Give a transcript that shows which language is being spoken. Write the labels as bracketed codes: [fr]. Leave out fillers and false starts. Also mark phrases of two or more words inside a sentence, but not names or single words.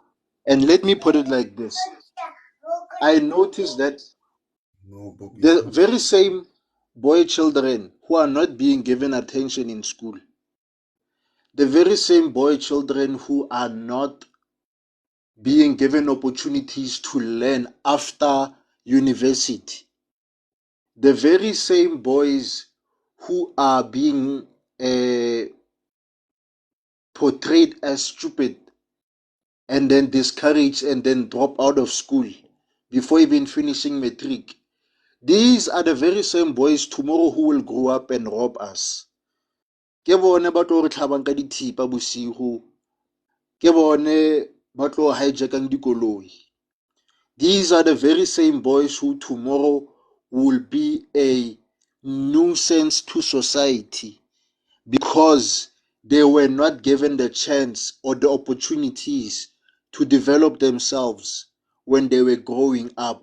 [en] And let me put it like this. I noticed that the very same boy children who are not being given attention in school, the very same boy children who are not being given opportunities to learn after university, the very same boys who are being portrayed as stupid and then discouraged and then drop out of school before even finishing matric. These are the very same boys tomorrow who will grow up and rob us. [tn] Ke bone ba tlo re tlhabang ka dithipa bosigo. Ke bone ba tlo hijackang dikoloi. [en] These are the very same boys who tomorrow will be a nuisance to society because they were not given the chance or the opportunities to develop themselves when they were growing up.